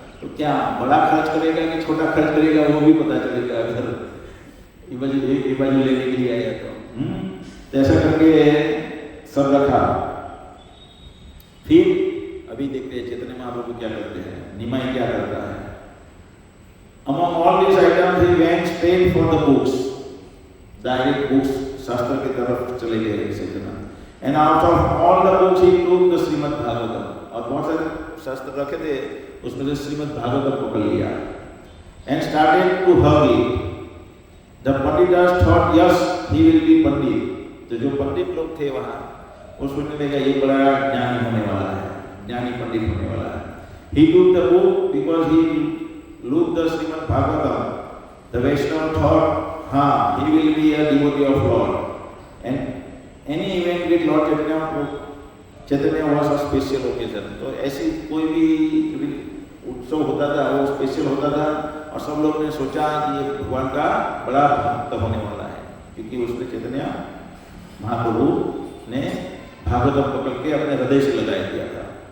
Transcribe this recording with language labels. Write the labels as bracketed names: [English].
[Hindi] तो क्या बड़ा खर्च करेगा कि छोटा खर्च करेगा वो भी पता चलेगा अगर ये बाजू लेने के लिए आया तो ऐसा करके सब रखा। फिर अभी देखते हैं चैतन्य महाप्रभु क्या करते हैं, निमाई क्या करता है। [English] Among all these items he went straight for the books, direct books, शास्त्र की तरफ चले गए Chaitanya. And out of all the books he took the [Hindi] Shrimad Bhagavatam, और बहुत सारे शास्त्र रखे थे उसमें से श्रीमद् भागवतम पकड़ लिया। [English] And started to hug it. The panditas thought yes he will be pandit, [Hindi] तो जो पंडित लोग थे वहाँ वो सोचने लगा ये बड़ा ज्ञानी होने वाला है, ज्ञानी पंडित होने वाला है। [English] He took the book because he looked the Srimad Bhagavatam. The Vaishnava thought, हाँ, he will be a devotee of Lord. And any event with Lord Chaitanya was a special occasion. [Hindi] तो ऐसी कोई भी उत्सव होता था वो स्पेशल होता था और सब लोग ने सोचा कि ये भगवान का बड़ा भक्त होने वाला है, क्योंकि उसने चैतन्य महाप्रभु ने भागवतम पकड़ के अपने हृदय से लगा दिया था।